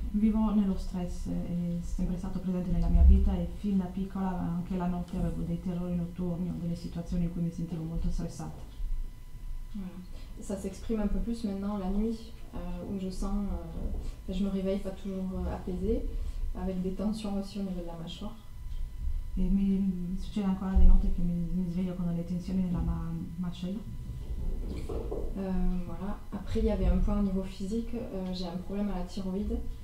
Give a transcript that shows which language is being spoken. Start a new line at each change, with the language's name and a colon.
Italian: Vivo nello stress, è sempre stato presente nella mia vita e fin da piccola anche la notte avevo dei terrori notturni o delle situazioni in cui mi sentivo molto stressata.
French: Voilà. Ça s'exprime un peu plus maintenant la nuit, où je sens, je me réveille pas toujours apaisée, avec des tensions aussi au niveau de la mâchoire.
Italian: E mi succede ancora di notte che mi sveglio con delle tensioni nella mascella.
French: Voilà. Après, il y avait un point au niveau physique, j'ai un problème à la thyroïde.